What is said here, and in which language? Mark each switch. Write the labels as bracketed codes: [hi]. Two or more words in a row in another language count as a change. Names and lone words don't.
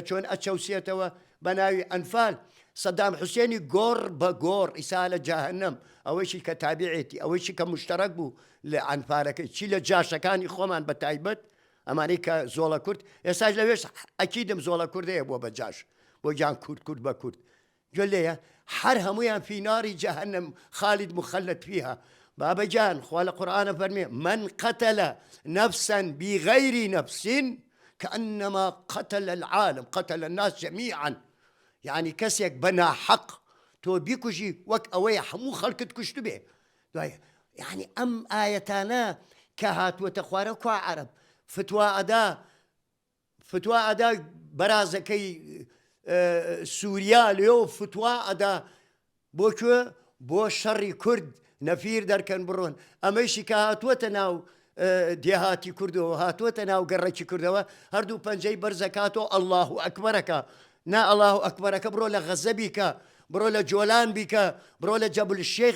[ckb] چۆن ئەچەوسێتەوە بە ناوی ئەنفال سەدام حوسێنی گۆڕ بە گۆڕ ئیسا لە جاهەنەم ئەوەیشی کە تابعێتی ئەوەیشی کە مشتەرەک بوو لە ئەنفالەکەی چی لە جاشەکانی خۆمان بە تایبەت ئەمانەی کە زۆڵە کورد ئێستاش لەوێش ئەکیدم زۆڵە کوردەیە بۆ بە جاش بۆ گیان کورد کورد بە کورد گوێ لێیە هەر هەمویان [ar] فی ناری جەهەنەم خالد مخلد فيها [ckb] بابا جان خوا لە قورئانە فەرمێ [ar] من قتل نفسا بغير نفس كأنما قتل العالم قتل الناس جميعا [ckb] يعني کەسێک بەنا حەق تۆ بیکوژی وەک ئەوەیە هەموو خەڵکت کوشت بێ يعني ئەم ئایەتانە کە هاتووەتە خوارە کوا عەرەب فتوا ئەدا بەرازەکەی سووریا لێو فتوا ئەدا بۆ کوێ بۆ شەڕی کورد نەفیر دەرکەن بڕۆن ئەمەیشی کە هاتووەتە ناو دێهاتی کوردەوە هاتووەتە ناو گەڕێکی کوردەوە هەردوو پەنجەی بەرزەکاتۆ [ar] ئەڵڵاهو ئەکبەرەکە [ckb] نا [ar] ئەڵڵاهو ئەکبەرەکە [ckb] بڕۆ لە غەزە بیکە بڕۆ لە جۆلان بیکە بڕۆ لە جەبل الشێخ